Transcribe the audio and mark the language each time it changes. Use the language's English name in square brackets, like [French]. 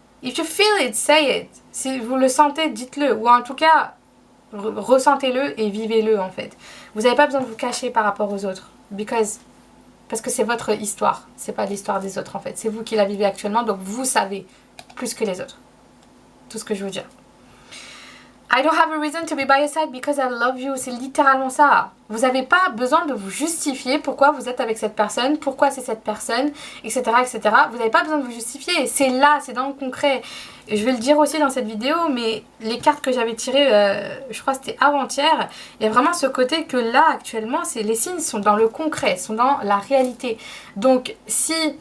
[English] If you feel it, say it. [French] Si vous le sentez, dites-le. Ou en tout cas, ressentez-le et vivez-le en fait. Vous n'avez pas besoin de vous cacher par rapport aux autres. Parce que c'est votre histoire. C'est pas l'histoire des autres en fait. C'est vous qui la vivez actuellement, donc vous savez plus que les autres. Tout ce que je veux dire. [English] I don't have a reason to be by your side because I love you. [French] C'est littéralement ça. Vous n'avez pas besoin de vous justifier pourquoi vous êtes avec cette personne, pourquoi c'est cette personne, etc. etc. Vous n'avez pas besoin de vous justifier. C'est là, c'est dans le concret. Et je vais le dire aussi dans cette vidéo, mais les cartes que j'avais tirées, je crois que c'était avant-hier, il y a vraiment ce côté que là, actuellement, les signes sont dans le concret, sont dans la réalité. Donc, si...